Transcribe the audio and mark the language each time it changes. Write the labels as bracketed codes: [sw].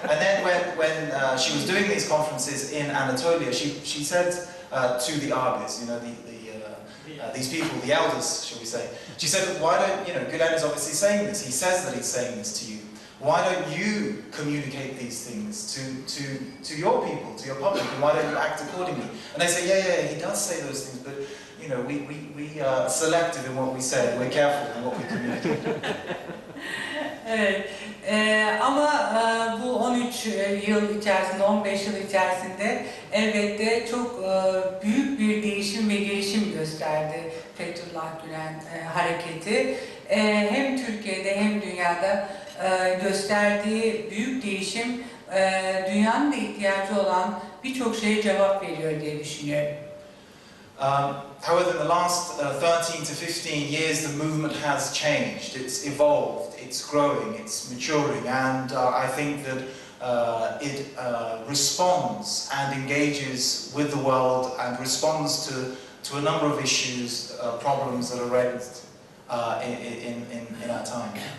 [en] And then when she was doing these conferences in Anatolia, she said to the Arbis, you know, these people, the elders, shall we say, she said, "Why don't, you know, Gülen is obviously saying this. He says that he's saying this to you. Why don't you communicate these things to your people, to your public, and why don't you act accordingly?" And they say, yeah, he does say those things, but you know, we are selective in what we say. We're careful in what we communicate. [tr] Evet, ama bu 13 yıl içerisinde, 15 yıl içerisinde elbette çok büyük bir değişim ve gelişim gösterdi Fethullah Gülen hareketi. Hem Türkiye'de hem dünyada gösterdiği büyük değişim dünyanın da ihtiyacı olan birçok şeye cevap veriyor diye düşünüyorum. [en] However, in the last 13 to 15 years, the movement has changed. It's evolved, it's growing, it's maturing, and I think that it responds and engages with the world and responds to a number of issues, problems that are raised in our time.